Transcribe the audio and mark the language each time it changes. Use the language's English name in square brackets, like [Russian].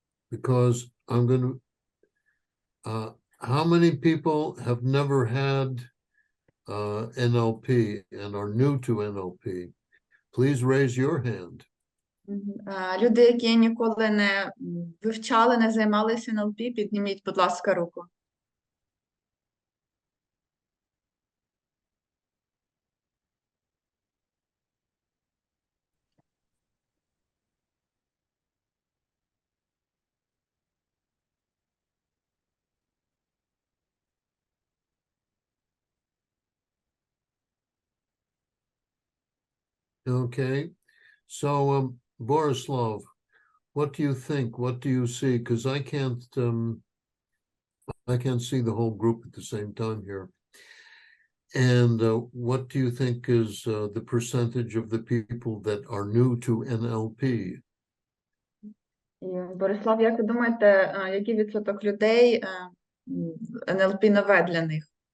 [English] Because I'm going to, how many people have never had NLP and are new to NLP? Please raise your hand. [Ukrainian] Люди, які ніколи не вивчали, не займалися НЛП, підніміть, будь ласка, руку. [English] Okay. So, Borislav, what do you think? What do you see? Because I can't see the whole group at the same time here. And what do you think is the percentage of the people that are new to NLP? [Ukrainian] Борислав, як ви думаєте, який відсоток людей НЛП нове для них?